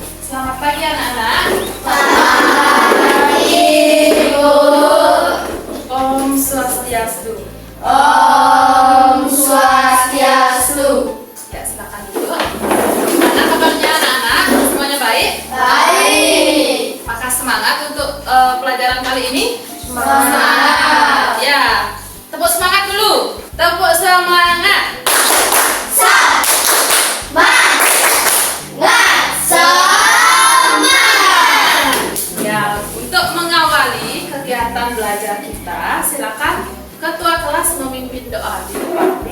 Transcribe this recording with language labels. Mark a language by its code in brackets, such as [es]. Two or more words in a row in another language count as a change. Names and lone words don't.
[id] Selamat pagi anak-anak. Pagi, Bu. [ban] Om Swastiastu. Om Swastiastu. [id] Ya, silakan dulu. Mana kabarnya anak-anak? Semuanya baik? Baik. Apakah semangat untuk pelajaran kali ini? Semangat. Ya, tepuk semangat dulu. Tepuk semangat. Ya, untuk mengawali kegiatan belajar kita, silakan ketua kelas memimpin doa di depan.